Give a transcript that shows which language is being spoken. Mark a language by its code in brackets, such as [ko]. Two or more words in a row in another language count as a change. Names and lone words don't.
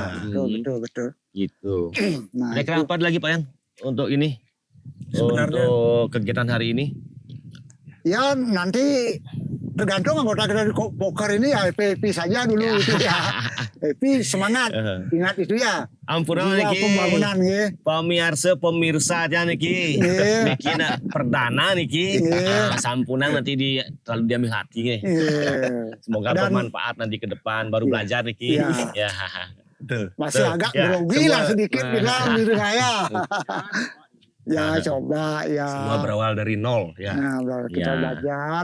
[id] betul, betul, betul. Gitu. Nah, Kira-kira itu. apa lagi Pak Yan untuk ini? Sebenarnya- Untuk kegiatan hari ini? Ya nanti tergantung anggota kita di poker ini ya happy saja dulu itu ya. Happy semangat. Ingat itu ya. Ampura Jiwa niki. pembangunan ya. Pemirsa aja niki. Iya. [ban] Niki nak perdana niki. [id] Iya. Sampunan nanti terlalu diambil hati nih. Iya. Semoga Dan- bermanfaat nanti ke depan baru Iya. belajar niki. Iya. Ya. Betul. Masih Betul. agak Ya, grogi lah semua- sedikit bilang di saya. Ya coba ya. Semua berawal dari nol ya. Nah, kita Ya. belajar.